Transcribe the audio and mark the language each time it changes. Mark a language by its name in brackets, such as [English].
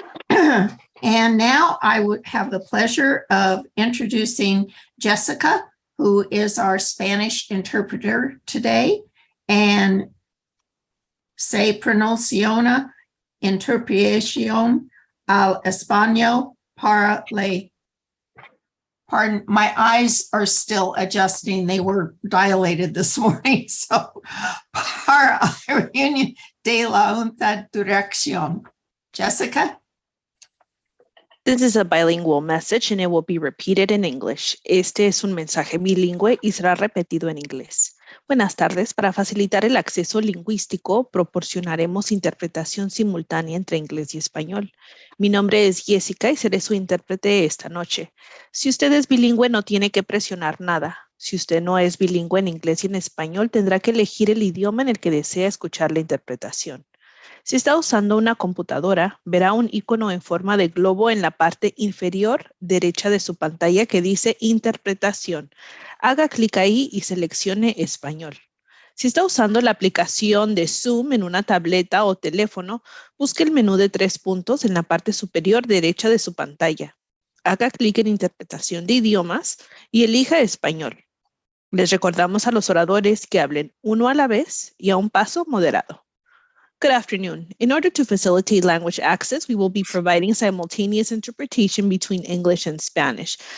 [English] And now I would have the pleasure of introducing Jessica, who is our Spanish interpreter today, and [Spanish] se pronunciona interpretación al español para le. [English] Pardon, my eyes are still adjusting. They were dilated this morning. [Spanish] So, para la reunión de la junta dirección. [English] Jessica? This is a bilingual message and it will be repeated in English. [Spanish] Este es un mensaje bilingüe y será repetido en inglés. Buenas tardes. Para facilitar el acceso lingüístico, proporcionaremos interpretación simultánea entre inglés y español. Mi nombre es Jessica y seré su intérprete esta noche. Si usted es bilingüe, no tiene que presionar nada. Si usted no es bilingüe en inglés y en español, tendrá que elegir el idioma en el que desea escuchar la interpretación. Si está usando una computadora, verá un icono en forma de globo en la parte inferior derecha de su pantalla que dice Interpretación. Haga clic ahí y seleccione Español. Si está usando la aplicación de Zoom en una tableta o teléfono, busque el menú de 3 puntos en la parte superior derecha de su pantalla. Haga clic en Interpretación de idiomas y elija Español. Les recordamos a los oradores que hablen uno a la vez y a un paso moderado. [English] Good afternoon. In order to facilitate language access, we will be providing simultaneous interpretation between English and Spanish.